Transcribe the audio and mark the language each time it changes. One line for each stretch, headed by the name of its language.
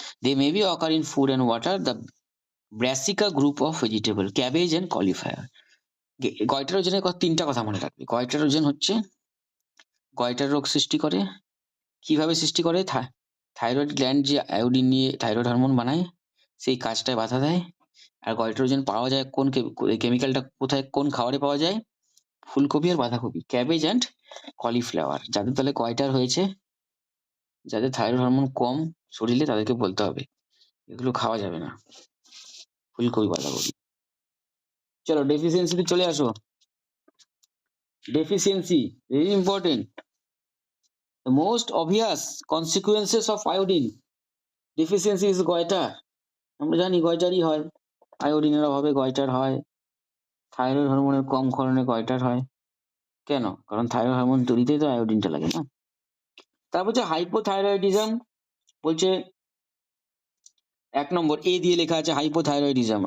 English: They may be occur in food and water, the brassica group of vegetable, cabbage and cauliflower.
Bangla: গয়টারোজেনের কথা, তিনটা কথা মনে রাখবে। গয়টারোজেন হচ্ছে গয়টার রোগ সৃষ্টি করে। কিভাবে সৃষ্টি করে? থাইরয়েড গ্ল্যান্ড যে আয়োডিন নিয়ে থাইরয়েড হরমোন বানায়, সেই কাজটায় বাধা দেয়। আর গয়টারোজেন পাওয়া যায় কোন কেমিক্যালটা কোথায়, কোন খাবারে পাওয়া যায়? ফুলকপি আর বাঁধাকপি, ক্যাবেজ অ্যান্ড কলিফ্লাওয়ার। যাদের তাহলে গয়টার হয়েছে, যাদের থাইরয়েড হরমোন কম শরীরে, তাদেরকে বলতে হবে এগুলো খাওয়া যাবে না, ফুলকপি বাঁধাকপি। চলো ডেফিসিয়েন্সিতে চলে আসো। Deficiency very important.
English: The most obvious consequences of iodine deficiency is goiter.
Bangla: আমরা জানি গয়টারই হয়, আয়োডিনের অভাবে গয়টার হয়, থাইরয়েড হরমোনের কম ক্ষরণে গয়টার হয়। কেন? কারণ থাইরয়েড হরমোন তৈরিতেই তো আয়োডিনটা লাগে না। তারপর হচ্ছে হাইপোথাইরয়েডিজম, বলছে 1 নম্বর এ দিয়ে লেখা আছে হাইপোথাইরয়েডিজম।